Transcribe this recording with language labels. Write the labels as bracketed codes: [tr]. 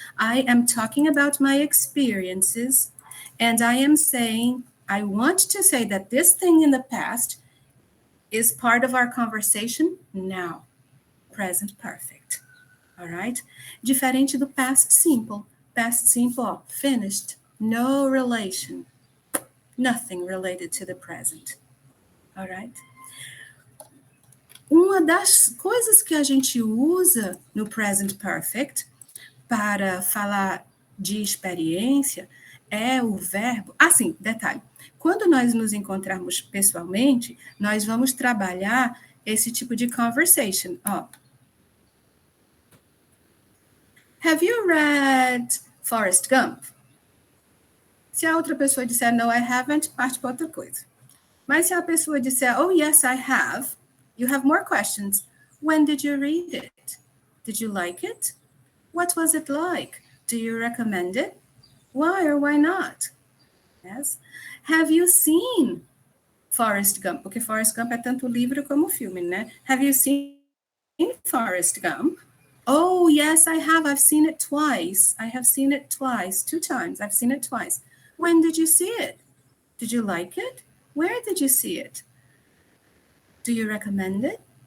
[en] I am talking about my experiences, and I am saying, I want to say that this thing in the past is part of our conversation now. Present perfect. All right? [pt] Diferente do [en] past simple. Past simple, ó, finished. No relation. Nothing related to the present. All right? [pt] Uma das coisas que a gente usa no present perfect para falar de experiência é o verbo. Assim, detalhe. Quando nós nos encontrarmos pessoalmente, nós vamos trabalhar esse tipo de conversation. Ó. [en] Have you read Forrest Gump? [pt] Se a outra pessoa disser [en] no, I haven't, [pt] parte para outra coisa. Mas se a pessoa disser, [en] oh, yes, I have, you have more questions. When did you read it? Did you like it? What was it like? Do you recommend it? Why or why not? Yes. Have you seen Forrest Gump? [pt] Porque Forrest Gump é tanto livro como filme, né? [en] Have you seen Forrest Gump? Oh, yes, I have. I've seen it twice. I have seen it twice, 2 times. I've seen it twice. When did you see it? Did you like it? Where did you see it? Do you recommend it?